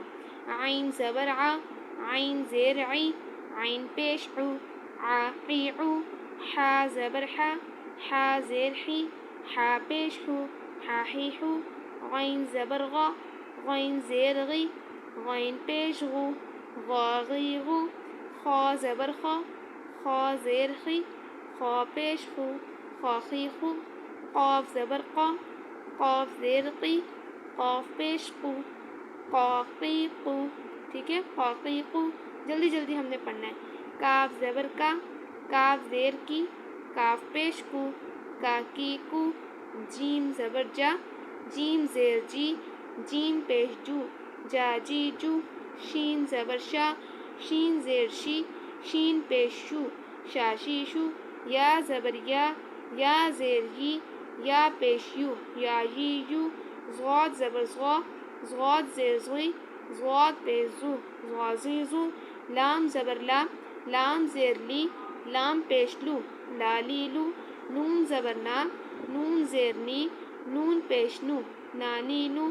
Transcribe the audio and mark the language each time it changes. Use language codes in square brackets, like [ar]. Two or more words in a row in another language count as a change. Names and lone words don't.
[ur] عین زبر آ، عین زیر عی، عین پیش عو، آ عی عو۔ حا زبر حا، حا زیر حی، حا پیش ہو، حا ہی ہو۔ غین زبر غا، غین زیر غی، غین پیش غو، غا غی غو۔ خا زبر خا، خا زیر خی، خا پیش خو، خا خی خو۔ قاف زبر قا، قاف زیر قی، قاف پیش قو، क़ाक़ीक़ु, ٹھیک ہے، قاقیقو. جلدی جلدی ہم نے پڑھنا ہے۔ کاف زبر کا، کاف زیر کی، کاف پیش کو، کا کی کو، جیم زبر جا، جیم زیر جی، جیم پیش جو، جا جی جو، شین زبر شا، شین زیر شی، شین پیش شو، شا شی شو، یا زبر یا زیر ہی، یا پیش یو، یا ہی یو، ضاد زبر ضو، ضاد زیر ضوئی، ضاد پیش ضو، ضوضی ضو، لام زبر لا، لام زیر لی، لام پیش لو، لا لی لو، نون زبر نا، نون زیر نی، نون پیش نو، نانی نو.